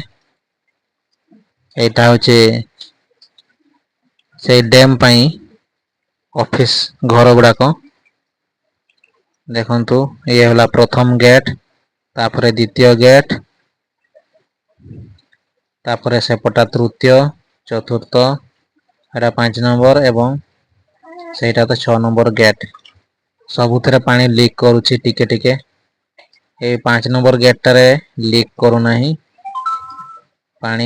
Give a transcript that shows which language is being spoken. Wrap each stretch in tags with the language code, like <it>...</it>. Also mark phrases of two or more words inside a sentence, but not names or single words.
<or>ଏଟା ହଉଛି ସେ ଡ୍ୟାମ ପାଇଁ ଅଫିସ ଘର ଗୁଡ଼ାକ। ଦେଖନ୍ତୁ ଏ ହେଲା ପ୍ରଥମ ଗେଟ ତାପରେ ଦ୍ୱିତୀୟ ଗେଟ ତାପରେ ସେପଟା ତୃତୀୟ, ଚତୁର୍ଥ, ଏଟା 5 ନମ୍ବର ଏବଂ ସେଇଟା ତ 6 ନମ୍ବର ଗେଟ୍। ସବୁଥିରେ ପାଣି ଲିକ୍ କରୁଛି ଟିକେ ଟିକେ। ଏଇ 5 ନମ୍ବର ଗେଟ୍ ଟାରେ ଲିକ୍ କରୁନାହିଁ ପାଣି।</or>